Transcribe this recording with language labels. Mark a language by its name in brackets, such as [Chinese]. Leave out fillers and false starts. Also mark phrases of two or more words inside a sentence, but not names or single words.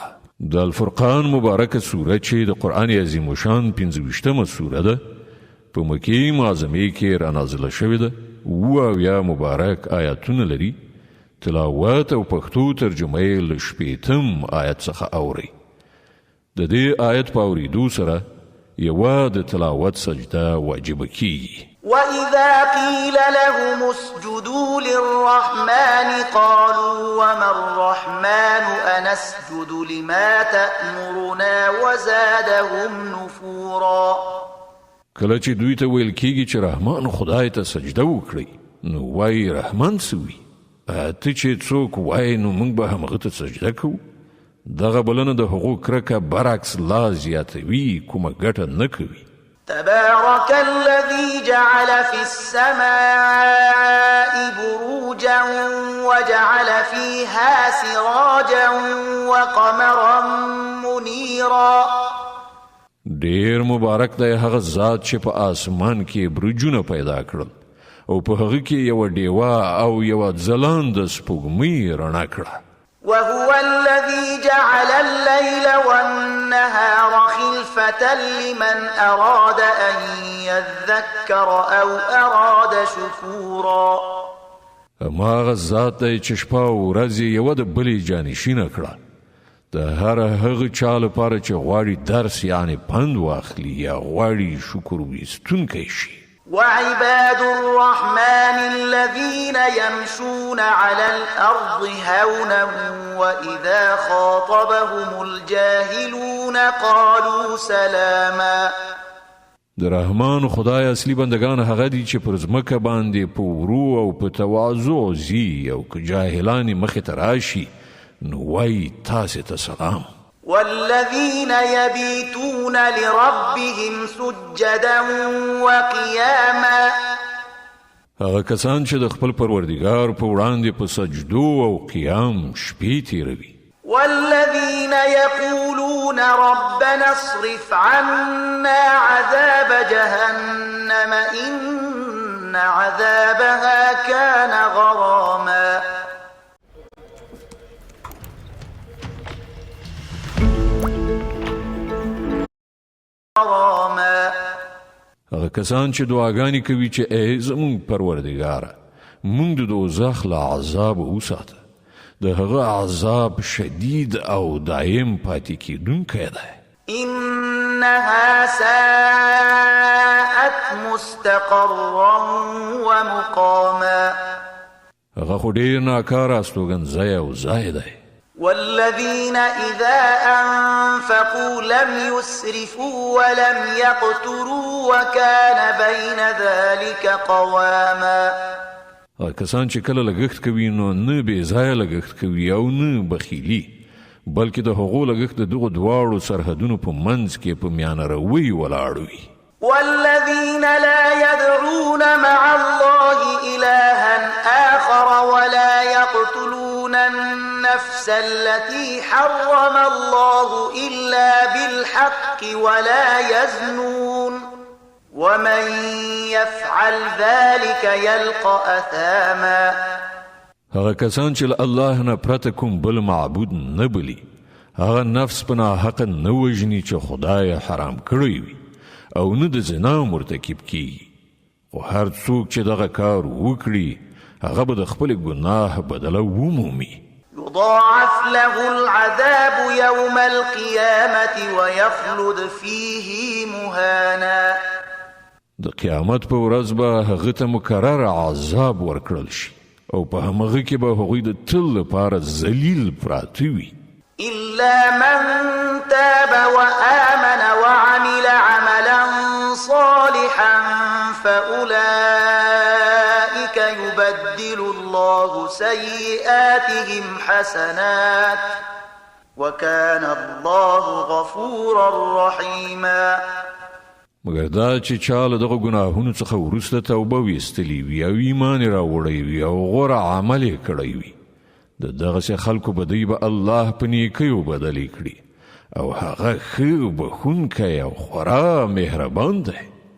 [Pashto] د الفرقان مبارکه سوره چې د قرآن عظیم الشان 25مه سوره ده، په مکې معظمې کې رانازله شوې ده، 78 مبارک آیاتونه لري. تلاوت او پښتو ترجمه یې له 60 آیت څخه اوري. د دې آیت په اورېدو سره یوه د تلاوت سجده واجبه کیږي. [Arabic] وَإِذَا قِيلَ لَهُمُ اسْجُدُوا لِلرَّحْمَنِ قَالُوا وَمَا الرَّحْمَنُ أَنَسْجُدُ لِمَا تَأْمُرُنَا وَزَادَهُمْ نُفُورًا. [Pashto] کله چې دوی ته ویل کیږي چې رحمان خدای ته سجده وکړي، نو وایي رحمان څه وي؟ ته چې څوک وایي نو موږ به همغه ته سجده کوو. دغه بلنه د هغو کرکه برعکس لا زیاتوي، کومه ګټه نه کوي. [Arabic] تبارك الذي جعل في السماء بروجا وجعل فيها سراجا وقمرا منيرا. [Pashto] ډیر مبارک دی هغه ذات چې په آسمان کې برجونه پیدا کړل او په هغه کې یو ډیوه او یو ځلانده سپوږمۍ رڼا کړه. [Arabic] وهو الذي جعل الليل والنهار خلفة لمن أراد أن يذكر أو أراد شكورا. [Pashto] هغه ذات دی چې شپه او ورځ یوه د بلې جانشینه کړه، د هر هغه چا لپاره چې غواړي درس یعنی پند واخلي یا غواړي شکر ویستونکی شي. [Arabic] وعباد الرحمن الذين يمشون على الأرض هونا وإذا خاطبهم الجاهلون قالوا سلاما. [Pashto] د رحمان خدای اصلي بندگان هغه دي چې پر ځمکه باندې په ورو او په تواضع ځي، او که جاهلان مخې ته راشي نو وایي تاسې ته سلام. [Arabic] والذين يبيتون لربهم سجدا وقياما. [Pashto] هغه کسان چې د خپل پروردګار په وړاندې په سجدو او قیام شپې تیروي. [Arabic] والذين يقولون ربنا اصرف عنا عذاب جهنم إن عذابها كان غراما. [Pashto] هغه کسان چې دعاګانې کوي چې ای زموږ پروردګاره موږ د دوزخ له عذاب وساته، د هغه عذاب شدید او دایم پاتې کیدونکی دی. [Arabic] إنها ساءت مستقرا ومقاما. [Pashto] هغه خو ډېر ناکاره استوګنځی او ځای دی. [Arabic] والذين إذا أنفقوا لم يسرفوا ولم يقتروا وكان بين ذلك قواما. [Pashto] کسان چې کله لګښت کوي نو نه بې ځایه لګښت کوي او نه بخیلي، بلکې د هغو لګښت د دغو دواړو سرحدونو په منځ کې په میانه روي ولاړ وي. [Arabic] والذين لا يدعون مع الله إلها آخر ولا يقتلون النفس التي حرم الله إلا بالحق ولا يزنون ومن يفعل ذلك يلقى أثاما. [Pashto] هغه کسان چې الله نه پرته کوم بل معبود نه بلی، هغه نفس په ناحقه نه وژني چې خدای حرام کړی وي، او نه د زنا مرتکب کیږي. خو هر څوک چې دغه کار وکړي هغه به د خپل ګناه بدله ومومي. [Arabic] يضاعف له العذاب يوم القيامة ويخلد فيه مهانا. [Pashto] د قیامت په ورځ به هغه ته مکرر عذاب ورکړل شي او په همغه کې به هغوی د تل لپاره ذلیل پراته وي. [Arabic] إلا من تاب وآمن وعمل عملا صالحا فأولئك يبدل الله سيئاتهم حسنات وكان الله غفورا رحيما. [Pashto] مګر دا چې چاله دغه ګناهونو څخه وروسته توبه ویستلی وي او ایمان راوړی وي او غوره عمل یې کړی وي د دغسې خلکو بدی به الله په نیکیو بدلې کړي او هغه ښه بخښونکی او خورا مهربان دی.